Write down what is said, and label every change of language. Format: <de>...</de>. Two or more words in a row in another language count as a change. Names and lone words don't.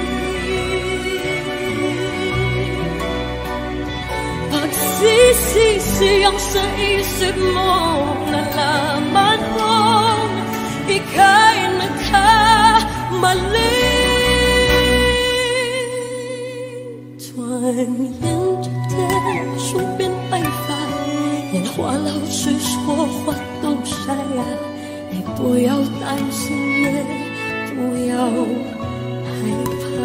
<tl>Pagsisisi ang sa isip mo, nalaman mong ika'y nagkamali.</tl> <zh>转眼之间树变白发，年华老去说话都沙哑，你不要担心，也不要害怕。</zh>